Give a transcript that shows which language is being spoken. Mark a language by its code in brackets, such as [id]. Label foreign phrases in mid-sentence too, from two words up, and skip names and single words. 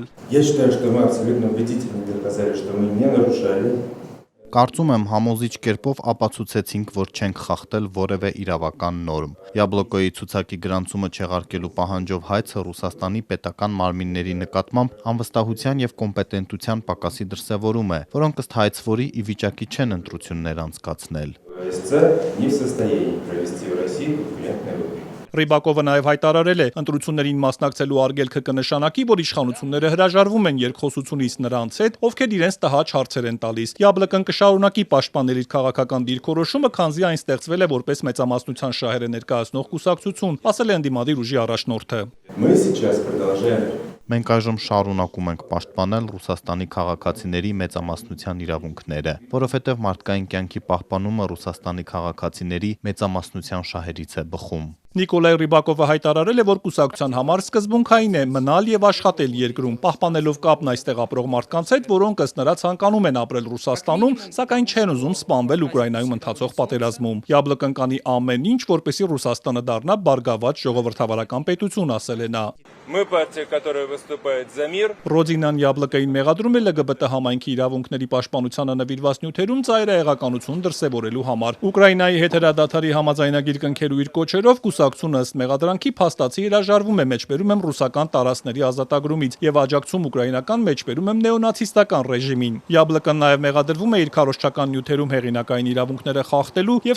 [ru] Я считаю, что мы абсолютно убедительно доказали, что мы не нарушали. [hy] Կարծում եմ համոզիչ կերպով ապացուցեցինք, որ չենք խախտել որևէ իրավական նորմ։ Յաբլոկոյի ցուցակի գրանցումը չեղարկելու պահանջով հայցը Ռուսաստանի պետական մարմինների նկատմամբ անվստահության եւ կոմպետենտության պակասի դրսեւորում է, որոնք ըստ հայցվորի ի վիճակի չեն ընտրություններ անցկացնել։ [ru] СЦ не в состоянии провести в России конкурентные выборы. [hy] Ռիբակովը նաև հայտարարել է, ընտրություններին մասնակցելու արգելքը կնշանակի, որ իշխանությունները հրաժարվում են երկխոսությունից նրանց հետ, ովքեր իրենց տհաճ հարցեր են տալիս։ Յաբլկն կշարունակի պաշտպանել իր քաղաքական դիրքորոշումը, քանզի այն ստեղծվել է որպես մեծամասնության շահերը ներկայացնող կուսակցություն, ասել է ընդդիմադիր ուժի առաջնորդը։ [ru] Мы сейчас продолжаем. [hy] Մենք այժմ շարունակում ենք պաշտպանել Ռուսաստանի քաղաքացիների մեծամասնության իրավունքները, որովհետև մարդկային կյանքի պահպանումը Ռուսաստանի քաղաքացիների մեծամասնության շահերից է բխում։ Նիկոլայ Ռիբակովը հայտարարել է, որ կուսակցության համար սկզբունքային է մնալ եւ աշխատել երկրում, պահպանելով կապն այստեղ ապրող մարդկանց հետ, որոնք ըստ նրա ցանկանում են ապրել Ռուսաստանում, сакայն չեն ուզում սպանվել Ուկրաինայում ընթացող պատերազմում։ Յաբլկն կանի ամեն ինչ, որպեսզի Ռուսաստանը դառնա բարգավաճ ժողովրդավարական պետություն, ասել է նա։ [ru] Мы партия, которая выступает за мир. [hy] Ռոդինան Յաբլկային մեղադրում է ԼԳԲՏ համայնքի իրավունքների պաշտպանությանը նվիրված նյութերում ծայրահեղականություն դրսևորելու համար։ Ուկրաինայի հետ հրադադարի համաձայնագիր կնքելու իր կոչերով կուսակցությունը ըստ մեղադրանքի փաստացի հրաժարվում է մեջբերում եմ ռուսական տարածքների ազատագրումից եւ աջակցում ուկրաինական մեջբերում եմ նեոնացիստական ռեժիմին։ Յաբլկն նաեւ մեղադրվում է իր քարոզչական նյութերում հեղինակային իրավունքները խախտելու եւ